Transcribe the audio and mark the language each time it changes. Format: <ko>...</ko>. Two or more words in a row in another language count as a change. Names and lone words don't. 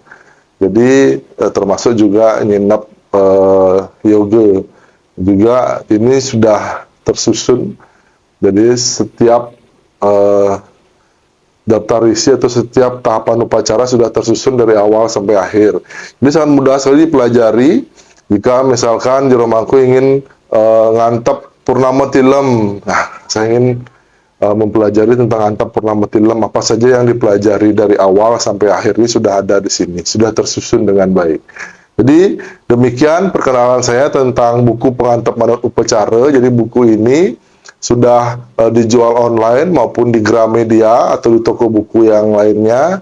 <id>Jadi termasuk juga Nyinap Yoga. Juga ini sudah tersusun. Jadi setiap daftar isi atau setiap tahapan upacara sudah tersusun dari awal sampai akhir. Jadi sangat mudah sekali dipelajari. Jika misalkan jero mangku ingin ngantep Purnama Tilem, nah saya ingin mempelajari tentang ngantep Purnama Tilem, apa saja yang dipelajari dari awal sampai akhir ini sudah ada di sini, sudah tersusun dengan baik. Jadi demikian perkenalan saya tentang buku Pengantep Manut Upacara. Jadi buku ini sudah dijual online maupun di Gramedia atau di toko buku yang lainnya.</id>